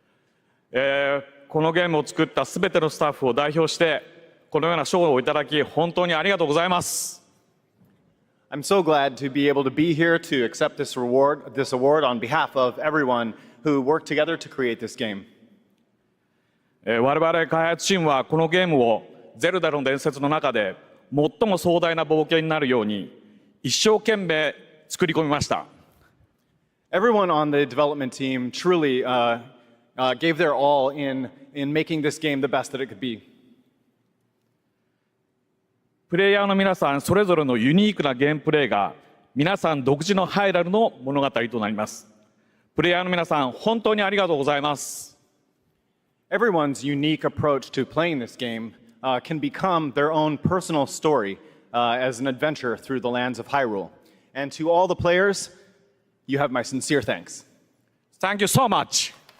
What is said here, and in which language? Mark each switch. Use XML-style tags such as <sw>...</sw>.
<ja>「このゲームを作ったすべてのスタッフを代表してこのような賞をいただき本当にありがとうございます。</ja> <en>I'm so glad to be able to be here to accept this award on behalf of everyone who worked together to create this game.</en> <ja>我々開発チームはこのゲームをゼルダの伝説の中で最も壮大な冒険になるように一生懸命作り込みました。</ja> <en>Everyone on the development team truly gave their all in making this game the best that it could be.</en> <ja>プレイヤーの皆さんそれぞれのユニークなゲームプレイが皆さん独自のハイラルの物語となります。プレイヤーの皆さん本当にありがとうございます。</ja> <en>Everyone's unique approach to playing this game can become their own personal story as an adventure through the lands of Hyrule. And to all the players, you have my sincere thanks. Thank you so much.</en>